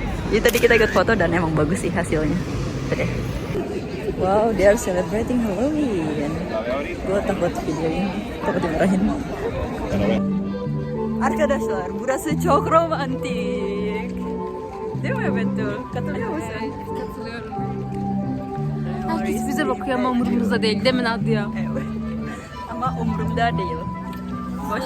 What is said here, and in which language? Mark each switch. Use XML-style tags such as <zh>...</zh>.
<id>Jadi tadi kita ikut foto dan emang bagus sih hasilnya. Tuh deh.</id> <en>Wow, they are celebrating Halloween.</en> <id>Gue takut videoin, takut dimarahin.</id> <tr>Arkadaşlar, burası çok romantik. Değil mi Betül? Katılıyor musun? Katılıyorum. Herkes bize bakıyor ama umurumuzda değil. Değil mi Nadia? Evet. Ama umurumda değil. Boş ver.</tr>